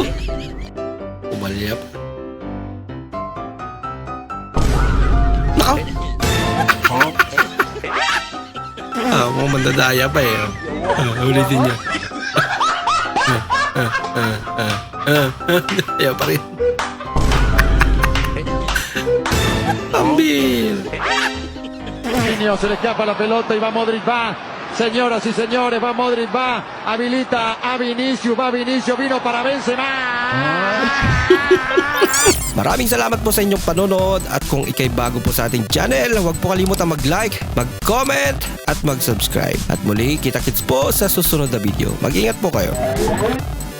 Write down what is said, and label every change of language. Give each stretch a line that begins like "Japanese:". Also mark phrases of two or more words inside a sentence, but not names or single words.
Filipino: Umalya pa. Nako. Mukhang mandadaya pa eh. Ulitin niya. Daya pa rin. Ambil.
Spanish: Se le escapa la pelota y va Modric, va. Señoras y señores, va Modric, va. Habilita a Vinicius, va Vinicius, vino para Benzema.
Filipino: Maraming salamat po sa inyong panonood at kung ikay bago po sa ating channel, huwag po kalimutang mag-like, mag-comment at mag-subscribe. At muli, kita-kits po sa susunod na video. Mag-ingat po kayo.